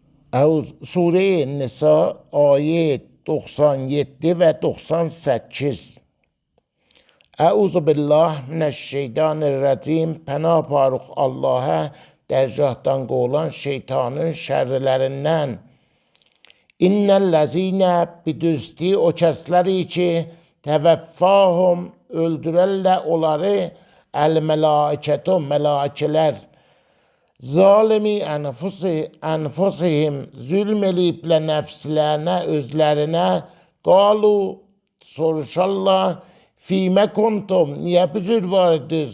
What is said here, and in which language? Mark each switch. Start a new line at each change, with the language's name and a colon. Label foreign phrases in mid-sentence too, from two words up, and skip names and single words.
Turkish: Sure-i Nisa ayet 97 ve 98.
Arabic: أعوذ بالله من الشيطان الرجيم.
Azerbaijani: Pənah parıq Allah'a dərgahdan qovulan şeytanın şərrlərindən. İnnellezine bidüsti o kəsləri ki təvəffahum öldürərlər onları el-melaiketu melaikelər.
Arabic: ظالمي أنفسهم
Azerbaijani: zulm eləyiblə nəfslərinə, özlərinə qalu soruşarlar
Arabic: فيم كنتم
Azerbaijani: niyə bu cür var idiniz?